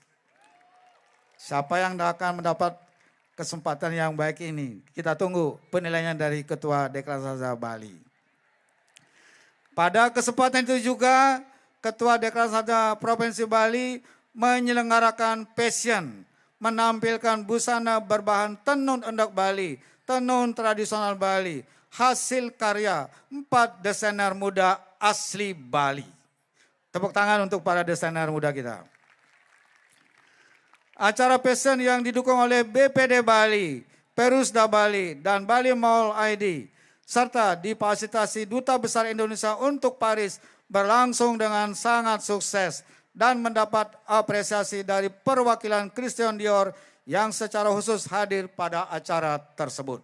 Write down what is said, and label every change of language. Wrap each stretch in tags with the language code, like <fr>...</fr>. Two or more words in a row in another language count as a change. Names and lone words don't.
<id>Siapa yang akan mendapat kesempatan yang baik ini? Kita tunggu penilaian dari Ketua Dekranasda Bali. Pada kesempatan itu juga Ketua Dekranasda Provinsi Bali menyelenggarakan passion, menampilkan busana berbahan tenun endek Bali, tenun tradisional Bali, hasil karya 4 desainer muda asli Bali. Tepuk tangan untuk para desainer muda kita. Acara fashion yang didukung oleh BPD Bali, Perusda Bali, dan Bali Mall ID, serta difasilitasi Duta Besar Indonesia untuk Paris berlangsung dengan sangat sukses dan mendapat apresiasi dari perwakilan Christian Dior yang secara khusus hadir pada acara tersebut.</id>